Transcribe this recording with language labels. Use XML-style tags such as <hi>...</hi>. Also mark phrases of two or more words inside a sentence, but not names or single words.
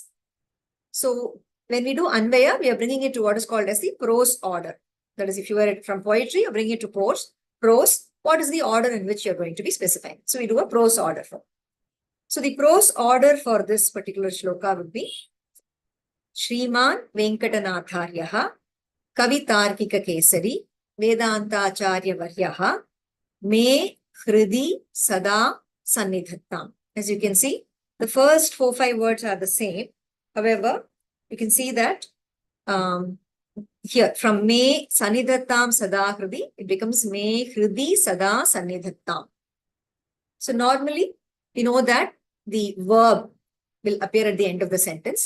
<en>So when we do Anvaya, we are bringing it to what is called as the prose order. That is, if you were from poetry, you're bringing it to prose. What is the order in which you're going to be specifying? So we do a prose order for. So the prose order for this particular shloka would be</en> <sa>Shriman Venkatanatharyaha Kavitarkika Kesari Vedantacharya Varyaha Me Hridi Sada Sannidhattam.</sa> <en>As you can see, the first 4-5 words are the same. However, you can see that here from</en> <sa>Me Sannidhattam Sada Hridi,</sa> <en>it becomes</en> <sa>Me Hridi Sada Sannidhattam.</sa> <en>So normally, we know that the verb will appear at the end of the sentence.</en>